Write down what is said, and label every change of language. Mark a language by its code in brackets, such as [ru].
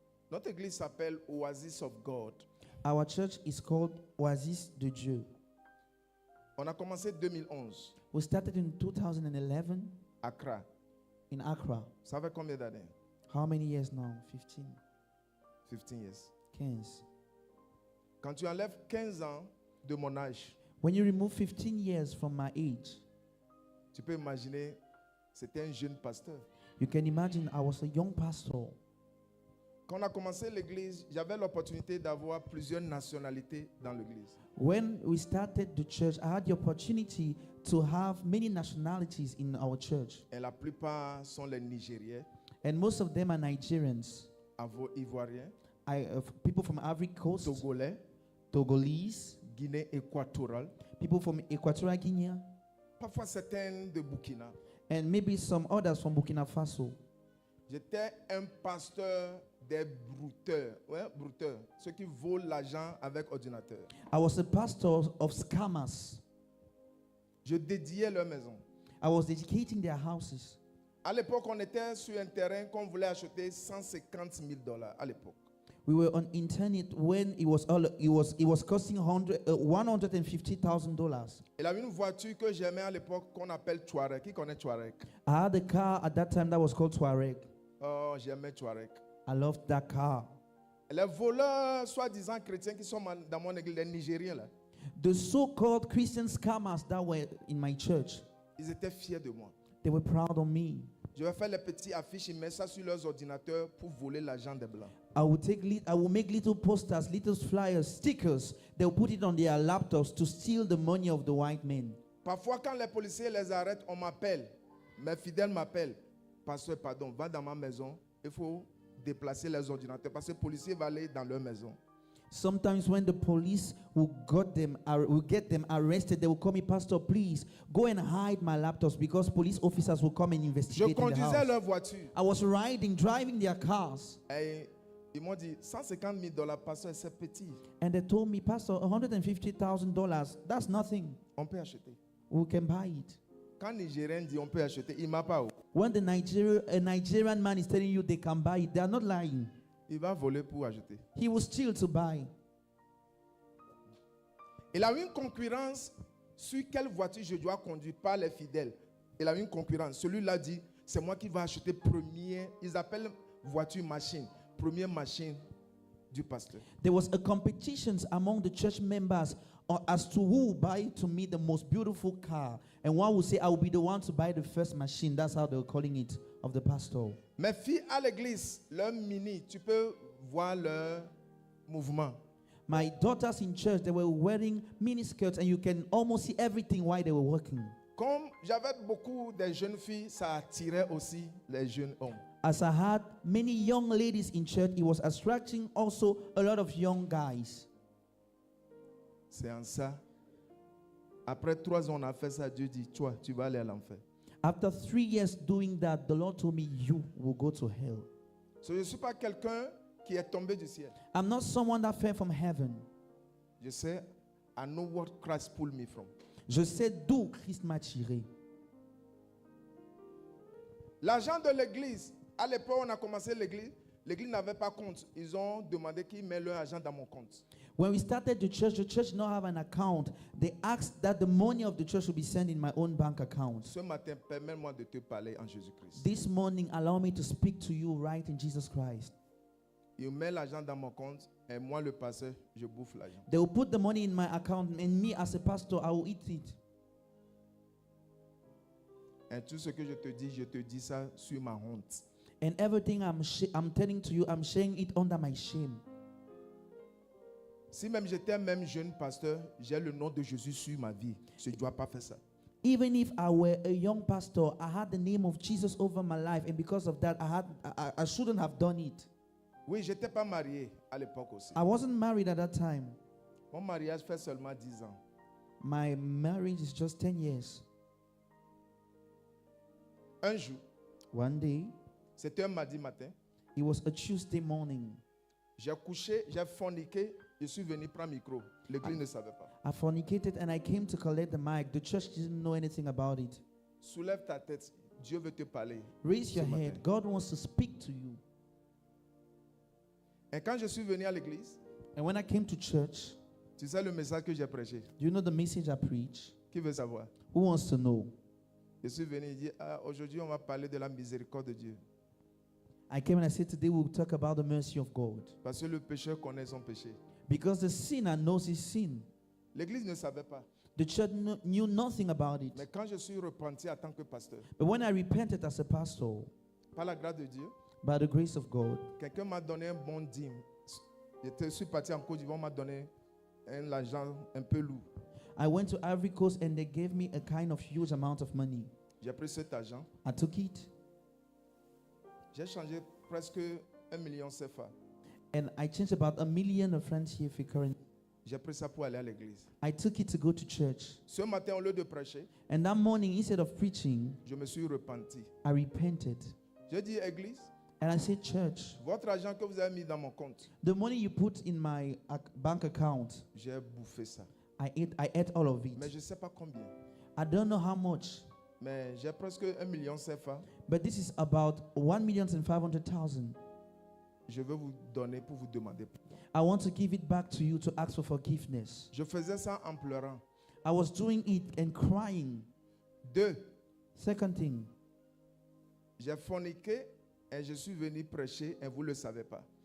[fr] Notre église s'appelle Oasis of God. [en] Our church is called Oasis de Dieu. [fr] On a commencé 2011 [en] We started in 2011 [fr] Accra. [en] in Accra. [fr] Ça fait combien d'années? [en] How many years now? 15. 15 years. 15. [fr] Quand tu enlèves 15 ans de mon âge, [en] When you remove 15 years from my age, [fr] tu peux imaginer, c'était un jeune pasteur. [en] you can imagine I was a young pastor. [fr] Quand on a commencé l'église, j'avais l'opportunité d'avoir plusieurs nationalités dans l'église. [en] When we started the church, I had the opportunity to have many nationalities in our church. [fr] Et la plupart sont les Nigériens, [en] And most of them are Nigerians, [fr] Ivoiriens, [en] people from Ivory Coast, [fr] Togolais, [en] Togolese, [fr] Guinée équatoriale, [en] people from Equatorial Guinea, [fr] parfois certains de Burkina. [en] and maybe some others from Burkina Faso. [fr] J'étais un pasteur des brouteurs. Ouais, brouteurs. Ceux qui volent l'argent avec ordinateur. [en] I was a pastor of scammers. [fr] Je dédiais leur maison. [en] I was dedicating their houses. [fr] À l'époque, on était sur un terrain qu'on voulait acheter $150,000 à l'époque. [en] We were on internet when it was costing $150,000. [fr] Il avait une voiture que j'aimais à l'époque qu'on appelle Touareg. Qui connaît Touareg? [en] I had a car at that time that was called Touareg. [fr] Oh, j'aimais Touareg. [en] I loved that car. [fr] Les voleurs, soi-disant chrétiens qui sont dans mon église, les Nigériens là, [en] The so-called Christian scammers that were in my church, [fr] ils étaient fiers de moi. [en] they were proud of me. [fr] Je vais faire les petits affiches, ils mettent ça sur leurs ordinateurs pour voler l'argent des blancs. [en] I will make little posters, little flyers, stickers. They'll put it on their laptops to steal the money of the white men. [fr] Parfois, quand les policiers les arrêtent, on m'appelle. Mes fidèles m'appellent. Pasteur, pardon, va dans ma maison. Il faut déplacer les ordinateurs parce que les policiers vont aller dans leur maison. [en] Sometimes when the police will get them arrested, they will call me, Pastor, please go and hide my laptops because police officers will come and [fr] Je [en] investigate in the [fr] conduisais [en] house. [fr] leur voiture. [en] I was driving their cars. [fr] Et ils m'ont dit, $150,000, pasteur, c'est petit. [en] And they told me, Pastor, $150,000, that's nothing. [fr] On peut acheter. [en] We can buy it. [fr] Quand Nigérien dit on peut acheter, il m'a pas. [en] When a Nigerian man is telling you they can buy it, they are not lying. [fr] Il va voler pour acheter. [en] He will steal to buy. [fr] Il a eu une concurrence sur quelle voiture je dois conduire par les fidèles. Il a eu une concurrence. Celui-là dit, c'est moi qui vais acheter premier. Ils appellent voiture machine. Première machine du pasteur. [en] There was a competition among the church members as to who will buy to me the most beautiful car. And one will say, I will be the one to buy the first machine. That's how they were calling it of the pastor. [fr] Mes filles à l'église, leur mini, tu peux voir leur mouvement. [en] My daughters in church, they were wearing miniskirts and you can almost see everything while they were working. [fr] Comme j'avais beaucoup de jeunes filles, ça attirait aussi les jeunes hommes. [en] As I had many young ladies in church, it was attracting also a lot of young guys. [fr] C'est en ça. Après 3 ans, on a fait ça. Dieu dit, toi, tu vas aller à l'enfer. [en] After 3 years doing that, the Lord told me, you will go to hell. [fr] So, je ne suis pas quelqu'un qui est tombé du ciel. [en] I'm not someone that fell from heaven. [fr] Je sais, [en] I know what Christ pulled me from. [fr] Je sais d'où Christ m'a tiré. L'argent de l'église, à l'époque, on a commencé l'église. L'église n'avait pas compte. Ils ont demandé qu'ils mettent leur argent dans mon compte. [en] When we started the church did not have an account. They asked that the money of the church would be sent in my own bank account. [fr] Ce matin, permets-moi de te parler en Jésus-Christ. [en] This morning, allow me to speak to you right in Jesus Christ. [fr] Ils mettent l'argent dans mon compte et moi, le pasteur, je bouffe l'argent. [en] They will put the money in my account and me as a pastor, I will eat it. [fr] Et tout ce que je te dis ça sur ma honte. [en] And everything I'm telling to you, I'm sharing it under my shame. [fr] Si même j'étais même jeune pasteur, j'ai le nom de Jésus sur ma vie. Je ne dois pas faire ça. [en] Even if I were a young pastor, I had the name of Jesus over my life, and because of that, I shouldn't have done it. [fr] Oui, je n'étais pas marié à l'époque aussi. [en] I wasn't married at that time. [fr] Mon mariage fait seulement 10 ans. [en] My marriage is just 10 years. [fr] Un jour, [en] One day, [fr] c'était un mardi matin, [en] it was a Tuesday morning. [fr] j'ai couché, j'ai forniqué, je suis venu prendre le micro. L'église ne savait pas. [en] I fornicated and I came to collect the mic. The church didn't know anything about it. [fr] Soulève ta tête, Dieu veut te parler. [en] Raise your [fr] ce matin. [en] head. God wants to speak to you. [fr] Et quand je suis venu à l'église, [en] And when I came to church, [fr] tu sais le message que j'ai prêché. [en] do you know the message I preach? [fr] Qui veut savoir? [en] Who wants to know? [fr] Je suis venu et dit, aujourd'hui on va parler de la miséricorde de Dieu. [en] I came and I said, today we'll talk about the mercy of God. [fr] Parce que le pécheur connaît son péché. [en] Because the sinner knows his sin. [fr] L'église ne savait pas. [en] The church knew nothing about it. [fr] Mais quand je suis repenti en tant que pasteur, [en] But when I repented as a pastor, [fr] par la grâce de Dieu, [en] by the grace of God, [fr] quelqu'un m'a donné un bon dîme. Je suis parti en Côte d'Ivoire, on m'a donné un argent un peu lourd. [en] I went to Ivory Coast and they gave me a kind of huge amount of money. [fr] J'ai pris cet argent. [en] I took it [fr] J'ai changé presque 1 million CFA. [en] and I changed about $1 million of francs here for current. [fr] J'ai pris ça pour aller à l'église. [en] I took it to go to church. [fr] Ce matin, au lieu de prêcher, [en] And that morning, instead of preaching, [fr] je me suis repenti. [en] I repented. [fr] J'ai dit, église, [en] And I said, church, [fr] votre argent que vous avez mis dans mon compte, [en] the money you put in my bank account, [fr] j'ai bouffé ça. [en] I ate all of [fr] Mais [en] it. [fr] je ne sais pas combien. [en] I don't know how much, [fr] Mais j'ai presque 1 million CFA. [en] but this is about 1,500,000. [fr] Je veux vous donner pour vous demander. [en] I want to give it back to you to ask for forgiveness. [fr] Je faisais ça en pleurant. [en] I was doing it and crying. [fr] 2, [en] Second thing, [fr] j'ai forniqué et je suis venu prêcher et vous ne le savez pas.